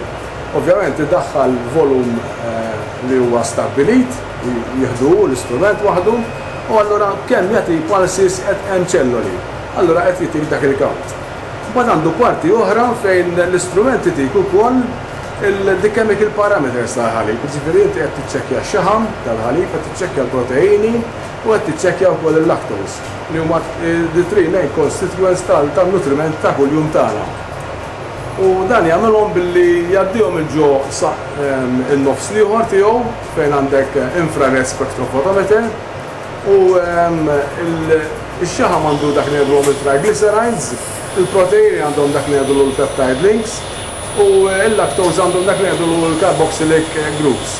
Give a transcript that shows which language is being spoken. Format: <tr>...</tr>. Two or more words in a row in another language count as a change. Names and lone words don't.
<mt>Ovvjament iddaħħal volum li huwa stabbilit, jieħdu l-istrument waħdu, u allura kemm jagħti pulses hemm ċelloli. Allura qed jagħtik dak il-count. Mbagħad għandu parti oħra fejn l-istrument itik ukoll il-</mt> <en>chemical parameters</en> <mt>tal-ħalib. Ġifieri inti qed tiċċekkja x-xaħam tal-ħalib, qed tiċċekkja l-proteini u qed tiċċekkja wkoll il-lactose li huma</mt> <en>the-three main constituents</en> <mt>tal-nutriment ta' kuljum tagħna. U dan jagħmelhom billi jgħaddihom il-ġo in-nofs ieħor tiegħu fejn għandek</mt> <en>infrared spectrophotometer</en> <mt>u ix-xaħam għandu dak li ngħidulhom il-triglycerides, il-proteini għandhom dak li ngħidulu l-</mt> <en>peptide links</en> <mt>u l-lactose għandhom dak li ngħidulu l-</mt> <en>carboxylic groups.</en>